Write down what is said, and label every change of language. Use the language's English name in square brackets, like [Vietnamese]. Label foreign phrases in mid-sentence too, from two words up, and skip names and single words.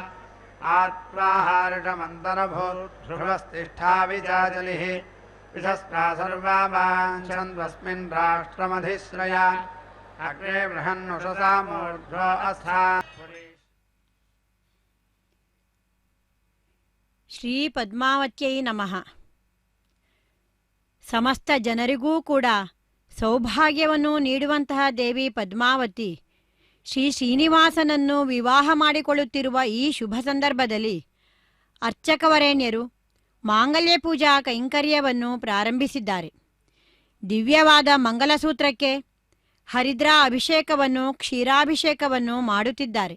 [Sanskrit] आत्वाहार्षमन्तरभूर्ध्रुवस्तिष्ठा विजाजलिः विशस्त्रा सर्वा वाञ्छन्त्वस्मिन् राष्ट्रमधिश्रया अग्रे बृहन्नुषसा मूर्ध्वो अस्था. ಶ್ರೀ ಪದ್ಮಾವತ್ಯೈ ನಮಃ. [Kannada] ಸಮಸ್ತ ಜನರಿಗೂ ಕೂಡ ಸೌಭಾಗ್ಯವನ್ನು ನೀಡುವಂತಹ ದೇವಿ ಪದ್ಮಾವತಿ ಶ್ರೀ ಶ್ರೀನಿವಾಸನನ್ನು ವಿವಾಹ ಮಾಡಿಕೊಳ್ಳುತ್ತಿರುವ ಈ ಶುಭ ಸಂದರ್ಭದಲ್ಲಿ ಅರ್ಚಕವರೇಣ್ಯರು ಮಾಂಗಲ್ಯ ಪೂಜಾ ಕೈಂಕರ್ಯವನ್ನು ಪ್ರಾರಂಭಿಸಿದ್ದಾರೆ. ದಿವ್ಯವಾದ ಮಂಗಲಸೂತ್ರಕ್ಕೆ ಹರಿದ್ರಾ ಅಭಿಷೇಕವನ್ನು ಕ್ಷೀರಾಭಿಷೇಕವನ್ನು ಮಾಡುತ್ತಿದ್ದಾರೆ.